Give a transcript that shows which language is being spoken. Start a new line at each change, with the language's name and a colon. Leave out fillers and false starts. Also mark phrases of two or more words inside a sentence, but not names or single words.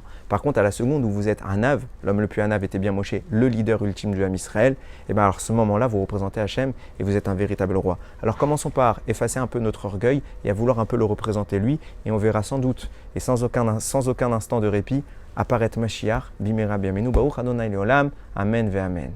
French: Par contre, à la seconde où vous êtes un Anav, l'homme le plus Anav était bien Moshe, le leader ultime du
Hebrew: עם ישראל,
French: et bien alors à ce moment-là, vous représentez Hachem et vous êtes un véritable roi. Alors commençons par effacer un peu notre orgueil et à vouloir un peu le représenter lui, et on verra sans doute, et sans aucun instant de répit, apparaître Mashiach,
Hebrew: במהרה בימינו ברוך אדוני לעולם אמן ואמן.